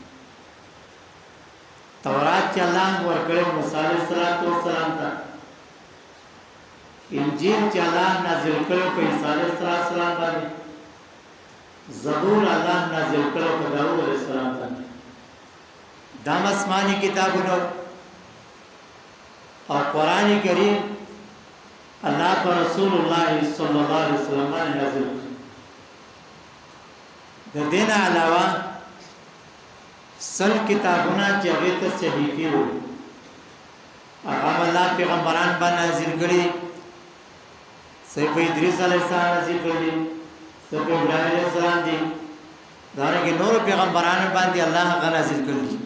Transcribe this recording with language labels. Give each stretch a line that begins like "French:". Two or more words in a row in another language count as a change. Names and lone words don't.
Pashto: تورات چې الله ورکړی موسی
Arabic: علیه السلام
Pashto: ته انجیل چې الله نازل کړو په عیسی
Arabic: علیه السلام
Pashto: باندې زبور الله نازل کړو په داوود
Arabic: علیه السلام
Pashto: باندې دا آسمانی کتابونه او قرآن کریم اللہ پر رسول اللہ
Arabic: صلی اللہ علیہ وسلم
Pashto: نازل د دین علاوه سل کتابونه چې هغه ته صحیفه وو هغه الله پیغمبران باندې نازل کړي سید ادریس
Arabic: علیه السلام
Pashto: نازل کړي سید ابراهیم
Arabic: علیه السلام
Pashto: دي دارنګه نور پیغمبرانو باندې الله هغه نازل کړي